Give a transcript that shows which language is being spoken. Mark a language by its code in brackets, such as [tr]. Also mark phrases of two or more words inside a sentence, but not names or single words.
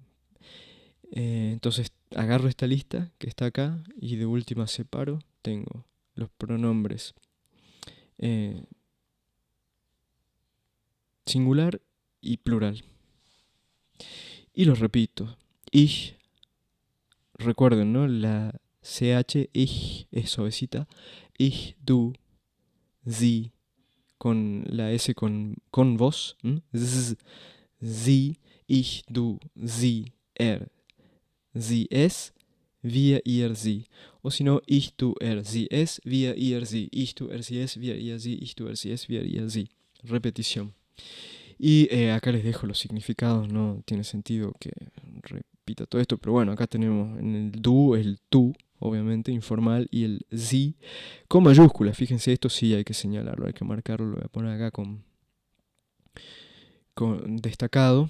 [es] Entonces agarro esta lista que está acá y de última separo. Tengo los pronombres singular y plural. Y los repito. Ich, recuerden, ¿no? La CH, ich, es suavecita. [de] Ich, du, sie, [es] con la S con voz, [de] sie, ich, du, sie, sie, es, wir, ihr, sie. [es] O si no, [de] ich, du, sie, es, wir, ihr, sie. Ich, du, sie, es, wir, ihr, sie. Ich, du, sie, es, wir, ihr, sie. [es] Repetición. Y acá les dejo los significados, no tiene sentido que repita todo esto, pero bueno, acá tenemos en el du, el tú, obviamente, informal, y el sie con mayúsculas. Fíjense, esto sí hay que señalarlo, hay que marcarlo, lo voy a poner acá con destacado.